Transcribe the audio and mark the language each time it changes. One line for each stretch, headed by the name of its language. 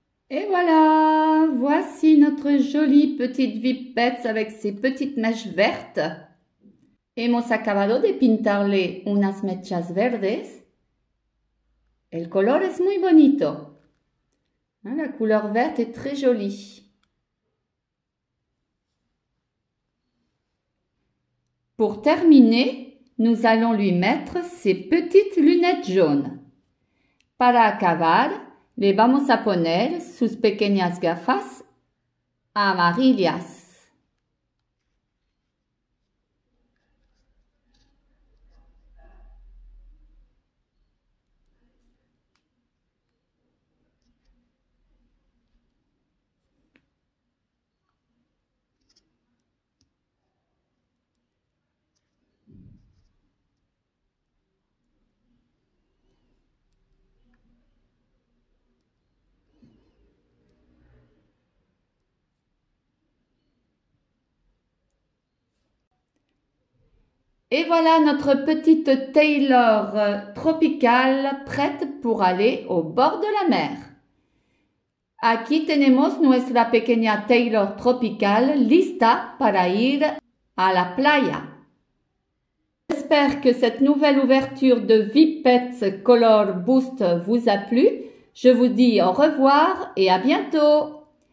French: Et voilà, voici notre jolie petite vipette avec ses petites mèches vertes.
Spanish: Hemos acabado de pintarle unas mechas verdes. El color es muy bonito.
French: La couleur verte est très jolie. Pour terminer, nous allons lui mettre ses petites lunettes jaunes.
Spanish: Para acabar, le vamos a poner sus pequeñas gafas amarillas.
French: Et voilà notre petite Taylor tropicale prête pour aller au bord de la mer.
Spanish: Aquí tenemos nuestra pequeña Taylor tropical lista para ir a la playa.
French: J'espère que cette nouvelle ouverture de Vipets Color Boost vous a plu. Je vous dis au revoir et à bientôt.